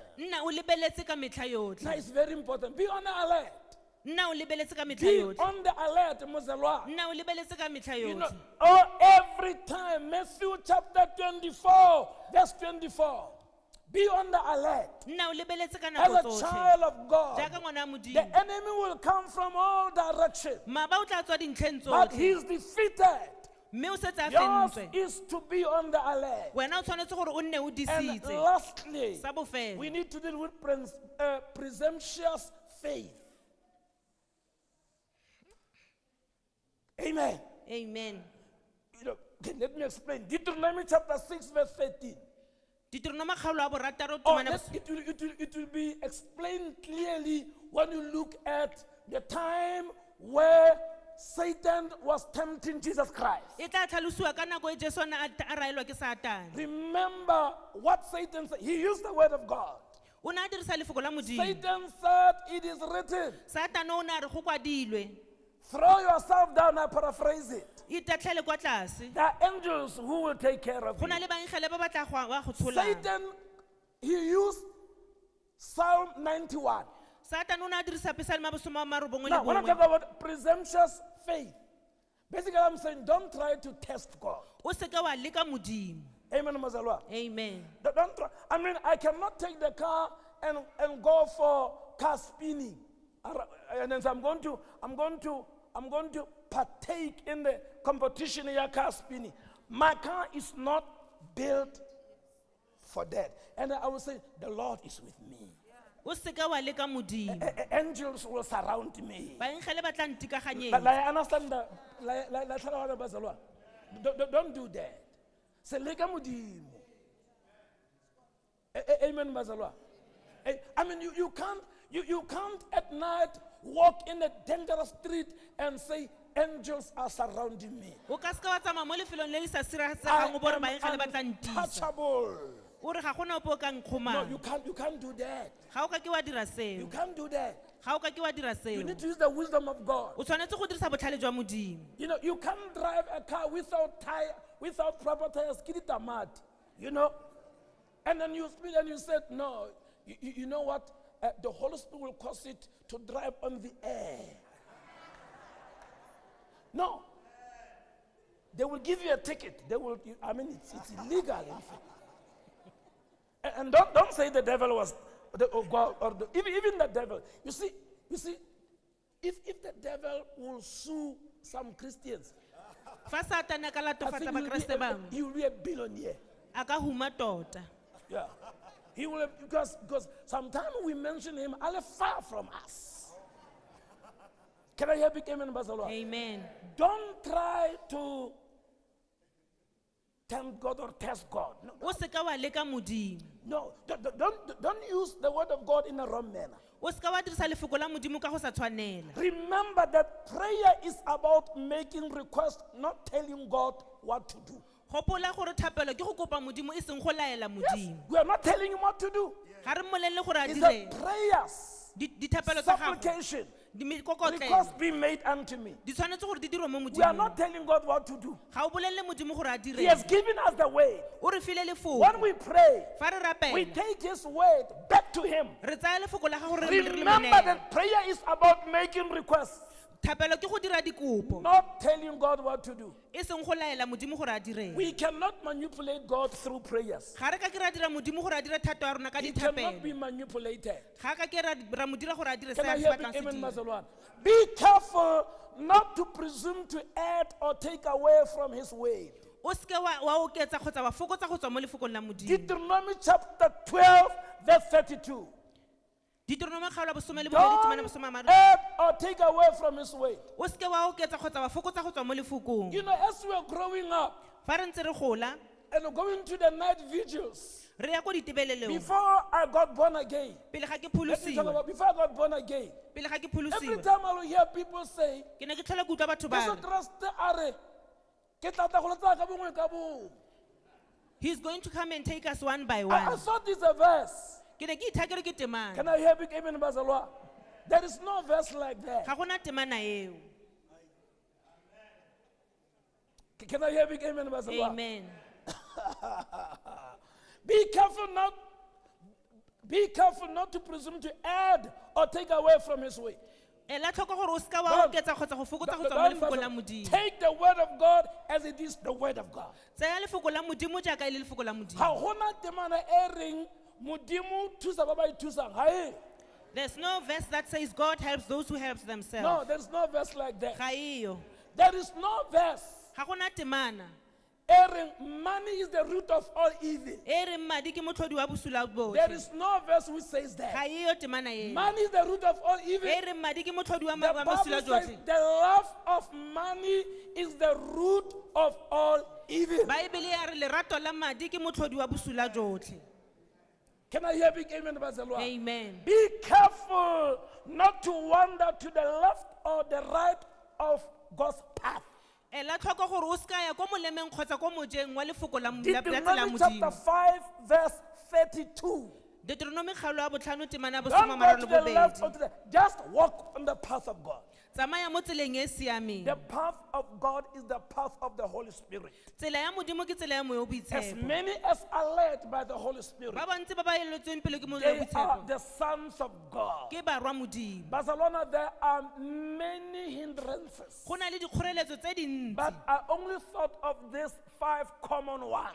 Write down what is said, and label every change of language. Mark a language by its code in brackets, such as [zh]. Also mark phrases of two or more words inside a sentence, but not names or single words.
[tn] nna o lebeletse ka metlha [en] Now [tn] yotlhe [en] it's very important. Be on the alert. [tn] nna o lebeletse ka metlha [en] Be [tn] yotlhe [en] on the alert, [tn] Mazalwa. nna o lebeletse ka metlha [en] You know, [tn] yotlhe [en] every time, Matthew chapter 24, verse 24. Be on the alert. [tn] nna o lebeletse ka [en] As [tn] nako [en] a [tn] tsotlhe [en] child of God, [tn] jaaka ngwana wa [en] the [tn] modimo [en] enemy will come from all directions, [tn] maaba o tla tswa dintlheng [en] but [tn] tsotlhe [en] he is defeated. [tn] mme o setse a [en] Yours [tn] fentswe [en] is to be on the alert. [tn] wena o tshwanetse gore o nne o [en] And [tn] disitse [en] lastly, [tn] sa bofelo [en] we need to deal with presumptuous faith. Amen. amen You know, okay, let me explain. Deuteronomy chapter 6, verse 13. [tn] ditirong kgaolo a borataro [en] Oh, [tn] temana [en] it will be explained clearly when you look at the time where Satan was tempting Jesus Christ. [tn] e tla tlhalosiwa ka nako e jesu ane a raelwa ke satane [en] Remember what Satan said. He used the word of God. [tn] o ne a dirisa lefoko la modimo [en] Satan said, it is written. [tn] satane o ne a re go kwadilwe [en] Throw yourself down, I paraphrase it. [tn] itatlhele kwa tlase. [en] There are angels who will take care of [tn] Go [en] you. [tn] na le bankgele ba ba tla go tsholang. [en] Satan, he used Psalm 91. [tn] Satan o ne a dirisa Psalm ya bosome a marobongwe le [en] Now, when I [tn] bongwe. [en] talk about presumptuous faith, basically I'm saying don't try to test God. [tn] O se ke wa leka Modimo. Amen, Mazalwa. Amen. [en] Don't try. I mean, I cannot take the car and go for car spinning. And then so I'm going to partake in the competition in your car spinning. My car is not built for that. And I will say, the Lord is with me. [tn] O se ke wa leka Modimo. [en] Angels will surround me. [tn] Bankgele ba tla ntikaganyetsa. [en] I understand that. Don't do that. Say, [tn] leka Modimo. Amen, Bazalwa. [en] I mean, you can't at night walk in a dangerous street and say, angels are surrounding me. [tn] O ka se ke wa tsamaya mo lefelong le le sa [en] I [tn] sireletsegang o bore [en] am [tn] bankgele ba tla ntisa. [en] untouchable. [tn] O re ga gona ope o ka [en] No, [tn] nkgomang. [en] you can't do that. [tn] Ga o ka ke wa dira [en] You [tn] seo. [en] can't do that. [tn] Ga o ka ke wa dira [en] You [tn] seo. [en] need to use the wisdom of God. [tn] O tshwanetse go dirisa botlhale jwa Modimo. [en] You know, you can't drive a car without tire, without proper tires. Skidita mad, you know. And then you speed and you said, no, you know what? The Holy Spirit will cause it to drive on the air. No. They will give you a ticket. They will. I mean, it's illegal. In fact. And don't say the devil was, or God, or even the devil. You see, if the devil will sue some Christians, [tn] Fa Satane a ka [en] I [tn] latofatsa [en] think [tn] bakreste bangwe, [en] he will be a billionaire. [tn] a ka huma tota. [en] Yeah. He will, because sometimes we mention him all far from us. Can I hear big amen, Bazalwa? Amen. Don't try to tempt God or test God. No, [tn] O se ke wa leka Modimo. [en] no, don't use the word of God in a wrong manner. [tn] O se ke wa dirisa lefoko la Modimo ka go sa tshwanela. [en] Remember that prayer is about making requests, not telling God what to do. [tn] Gopola gore thapelo ke go kopa Modimo e seng go laela Modimo. [en] We are not telling him what to do. [tn] Ga re mmolelle gore a [en] It's [tn] dire. [en] the prayers, [tn] Dithapelo tsa gago. [en] supplication, [tn] Di mekokotlelo. [en] requests be made unto me. [tn] Di tshwanetse gore di dirwe mo [en] We are [tn] Modimo. [en] not telling God what to do. [tn] Ga o bolelle Modimo gore a [en] He has [tn] dire. [en] given us the way. [tn] O re file lefoko. [en] When we pray, [tn] Fa re [en] we [tn] rapela, [en] take his word back to him. [tn] re tsaya lefoko la gago re le [en] Remember [tn] monela. [en] that prayer is about making requests, [tn] Thapelo ke go dira dikopo. [en] not telling God what to do. [tn] E seng go laela Modimo gore a dire. [en] We cannot manipulate God through prayers. [tn] Ga re ka ke ra dira Modimo gore a dire thato ya rona ka [en] He cannot be [tn] dithapelo. [en] manipulated. [tn] Ga ka ke ra mo dira gore a dire se [en] Can I [tn] a se [en] hear [tn] batlang [en] big [tn] se [en] amen, [tn] dire. [en] Mazalwan? Be careful not to presume to add or take away from his word. [tn] O se ke wa oketsa kgotsa wa fokotsa go tswa mo lefokong la Modimo. [en] Deuteronomy chapter 12, verse 32. [tn] Deuteronomy kgaolo bosome le bobedi temane [en] Don't [tn] bosome a mararo. [en] add or take away from his word. [tn] O se ke wa oketsa kgotsa wa fokotsa go tswa mo lefokong. [en] You know, as we are growing up [tn] Fa re ntse re gola, [en] and going to the night vigils, [tn] re ya ko ditebelelong. [en] before I got born again, [tn] Pele ga ke [en] let me talk [tn] pholosiwa. [en] about before I got born again, [tn] Pele ga ke [en] every [tn] pholosiwa. [en] time I will hear people say, [tn] Ke ne ke tlhola ke utlwa batho ba "Jesu re, Kriste a re, ke tla tla go letsa ka bongwe ka bongwe." [en] He's going to come and take us one by I [tn] one. [en] thought it's a verse. [tn] Ke ne ke ithakere ke temana. [en] Can I hear big amen, Bazalwa? There is no verse like that. [tn] Ga gona temana eo. [en] Can I hear big amen, Bazalwa? Amen. Be careful not to presume to add or take away from his way. [tn] Ela tlhoko gore o se ka wa [en] Don't- [tn] oketsa kgotsa go fokotsa go [en] Don't- [tn] tswa mo [en] don't- [tn] lefokong la Modimo. [en] Take the word of God as it is the word of God. [tn] Tsaya lefoko la Modimo jaaka e le lefoko la Ha Modimo. hona temana e reng Modimo thusa ba ba ithusang. Ha e. [en] There's no verse that says God helps those who help No, themselves. there's no verse like that. [tn] Ga eyo. [en] There is no verse. [tn] Ga gona temana. E reng [en] money is the root of all evil. [tn] E reng madi ke motlhodi wa bosula [en] There [tn] botlhe. [en] is no verse which says [tn] Ga [en] that. [tn] eyo temana eo. [en] Money is the root of all evil. [tn] E reng madi ke motlhodi wa [en] The [tn] wa [en] Bible [tn] bosula [en] says [tn] jotlhe. [en] the love of money is the root of all evil. [tn] Baebele ya re lerato la madi ke motlhodi wa bosula jotlhe. [en] Can I hear big amen, Bazalwa? Amen. Be careful not to wander to the left or the right of God's path. [tn] Ela tlhoko gore o se ka ya ko molemeng kgotsa ko mojeng wa lefoko la tsela ya [en] Deuteronomy chapter [tn] Modimo. [en] 5, verse 32. [tn] Deuteronomy kgaolo ya botlhano temana ya [en] Don't [tn] bosome a [en] go [tn] mararo [en] to [tn] le [en] the left or [tn] bobedi. [en] to the just walk on the path of God. [tn] tsamaya mo tseleng e e siameng. [en] The path of God is the path of the Holy Spirit. [tn] Tsela ya Modimo ke tsela ya moya o [en] As [tn] boitshepo. [en] many as are led by the Holy Spirit, [tn] Ba bantsi ba ba eletsweng pele ke moya o [en] they are [tn] boitshepo [en] the sons of God. [tn] ke barwa Modimo. [en] Barcelona, there are many hindrances, [tn] Go na le dikgoreletso tse dintsi. [en] but I only thought of these 5 common ones.